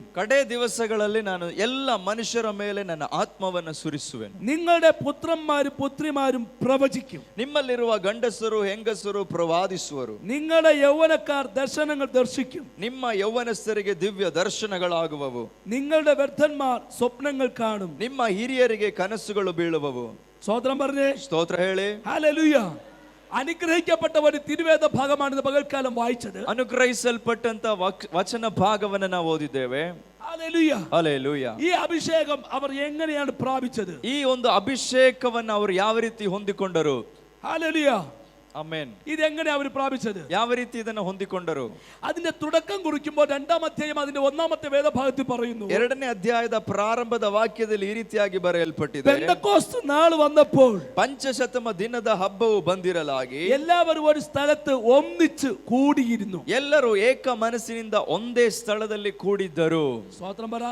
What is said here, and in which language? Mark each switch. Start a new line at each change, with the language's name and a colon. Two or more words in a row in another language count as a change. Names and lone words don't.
Kannada: ಕಡೆ ದಿವಸಗಳಲ್ಲಿ ನಾನು ಎಲ್ಲ ಮನುಷ್ಯರ ಮೇಲೆ ನನ್ನ ಆತ್ಮವನ್ನು ಸುರಿಸುವೆನು.
Malayalam: നിങ്ങളുടെ പുത്രന്മാരും പുത്രിമാരും പ്രവചിക്കും.
Kannada: ನಿಮ್ಮಲ್ಲಿರುವ ಗಂಡಸರು ಹೆಂಗಸರು ಪ್ರವಾದಿಸುವರು.
Malayalam: നിങ്ങളുടെ യൗവനക്കാർ ദർശനങ്ങൾ ദർശിക്കും.
Kannada: ನಿಮ್ಮ ಯೌವನಸ್ಥರಿಗೆ ದಿವ್ಯ ದರ್ಶನಗಳಾಗುವವು.
Malayalam: നിങ്ങളുടെ വൃദ്ധന്മാർ സ്വപ്നങ്ങൾ കാണും.
Kannada: ನಿಮ್ಮ ಹಿರಿಯರಿಗೆ ಕನಸುಗಳು ಬೀಳುವವು.
Malayalam: സ്തോത്രം പറഞ്ഞേ.
Kannada: ಸ್ತೋತ್ರ ಹೇಳಿ.
Malayalam: ഹല്ലേലൂയ. അനുഗ്രഹിക്കപ്പെട്ട ഒരു തിരുവേദ ഭാഗമാണ് പകൽക്കാലം വായിച്ചത്.
Kannada: ಅನುಗ್ರಹಿಸಲ್ಪಟ್ಟಂತ ವಚನ ಭಾಗವನ್ನು ನಾವು ಓದಿದ್ದೇವೆ.
Malayalam: ഹല്ലേലൂയ.
Kannada: ಹಲ್ಲೆಲೂಯ.
Malayalam: ഈ അഭിഷേകം അവർ എങ്ങനെയാണ് പ്രാപിച്ചത്?
Kannada: ಈ ಒಂದು ಅಭಿಷೇಕವನ್ನು ಅವರು ಯಾವ ರೀತಿ ಹೊಂದಿಕೊಂಡರು?
Malayalam: ഹല്ലേലൂയ.
Kannada: ಆಮೆನ್.
Malayalam: ഇതെങ്ങനെ അവർ പ്രാപിച്ചത്?
Kannada: ಯಾವ ರೀತಿ ಇದನ್ನು ಹೊಂದಿಕೊಂಡರು?
Malayalam: അതിന്റെ തുടക്കം കുറിക്കുമ്പോൾ 2ാം അധ്യായം അതിന്റെ 1ാമത്തെ വേദഭാഗത്തിൽ പറയുന്നു.
Kannada: 2ನೇ ಅಧ್ಯಾಯದ ಪ್ರಾರಂಭದ ವಾಕ್ಯದಲ್ಲಿ ಈ ರೀತಿಯಾಗಿ ಬರೆಯಲ್ಪಟ್ಟಿದೆ.
Malayalam: പെന്തക്കോസ്ത് നാൾ വന്നപ്പോൾ
Kannada: ಪಂಚಶತಮ ದಿನದ ಹಬ್ಬವು ಬಂದಿರಲಾಗಿ
Malayalam: എല്ലാവരും ഒരു സ്ഥലത്ത് ഒന്നിച്ച് കൂടിയിരുന്നു.
Kannada: ಎಲ್ಲರೂ ಏಕ ಮನಸ್ಸಿನಿಂದ ಒಂದೇ ಸ್ಥಳದಲ್ಲಿ ಕೂಡಿದ್ದರು.
Malayalam: സ്തോത്രം പറ.